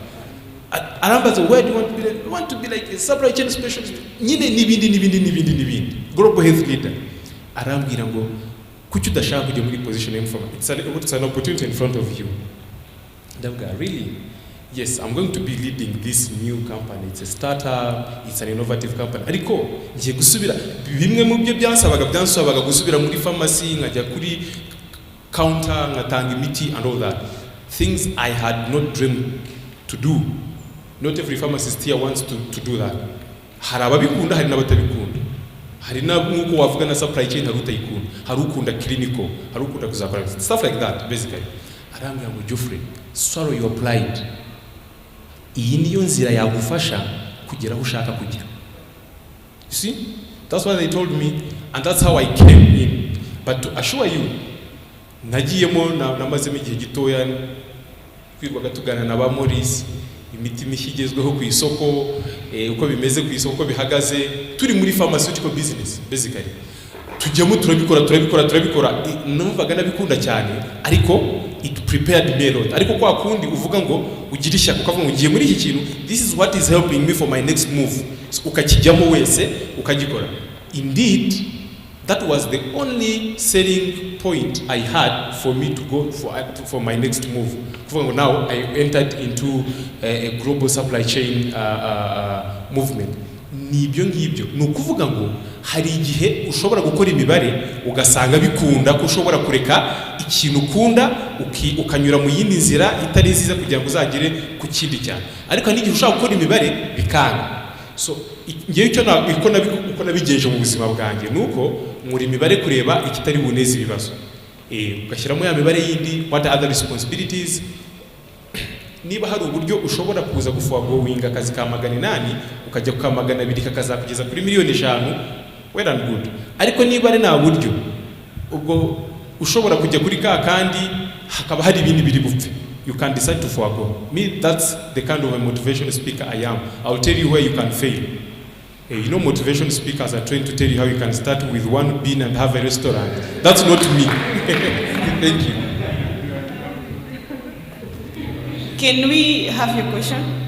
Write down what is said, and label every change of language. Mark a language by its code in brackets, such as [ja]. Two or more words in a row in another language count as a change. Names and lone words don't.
[en] Arambaza, where do you want to be? Like, I want to be like a supply chain specialist. Nibindi. Global health leader. [rw] Arambwira ngo kuki udashaka kujya muri position y'information. [en] It's an opportunity in front of you. Ndabwira, really? Yes, I'm going to be leading this new company. It's a startup, it's an innovative company. [rw] Ariko ngiye gusubira bimwe mu byo byansabaga gusubira muri pharmacy, nkajya kuri counter, ngatanga imiti [en] and all that. Things I had not dreamed to do. Not every pharmacist here wants to do that. [rw] Hari ababikunda, hari n'abatabikunda. Hari n'uko wavuga na [en] supply chain [rw] hari utayikunda. Hari ukunda clinical, hari ukunda kuzakora [en] stuff like that basically. [rw] Arambwira ngo Geoffrey, [en] sorry you applied. [rw] Iyi niyo nzira yagufasha kugera aho ushaka kujya. [en] You see? That's what they told me, and that's how I came in. But to assure you, [rw] nagiyemo namazemo igihe gitoya kwirwaga tugana na ba Morris, imiti mishigezweho ku isoko, uko bimeze ku isoko bihagaze, turi muri [en] pharmaceutical business basically. [rw] Tujyamo turabikora, numvaga nabikunda cyane, ariko [en] it prepared me a lot. [rw] Ariko kwa kundi uvuga ngo ugirisha ukavuga ngo ngiye muri iki kintu, [en] this is what is helping me for my next move. [rw] So ukakijyamo wese ukagikora. [en] Indeed, That was the only selling point I had for me to go for my next move. Now I entered into a global supply chain movement. [rw] Nibyo ngibyo nukuvuga ngo hari igihe ushobora gukora imibare ugasanga bikunda ko ushobora kureka ikintu ukunda ukanyura mu yindi nzira itari nziza kugira ngo uzagere ku kindi cyane, ariko n'igihe ushaka gukora imibare bikanga. So ngiye icyo uko nabigenje mu buzima bwanjye nuko muri imibare kureba ikitari buneze ibibazo ugashyiramo ya mibare yindi, [en] what are other responsibilities. [rw] Niba hari uburyo ushobora kuza gufuwinga akazi ka 800 ukajya ku 200 kakazakugeza kuri 5,000,000, [en] well and good. [rw] Ariko niba ari nta buryo ubwo ushobora kujya kuri ka kandi hakaba hari ibindi biri bupfe, [en] you can decide to forego. Me, that's the kind of a motivational speaker I am. I'll tell you where you can fail. You know, motivation speakers are trained to tell you how you can start with 1 bean and have a restaurant. That's not me. Thank you. Can we have your question?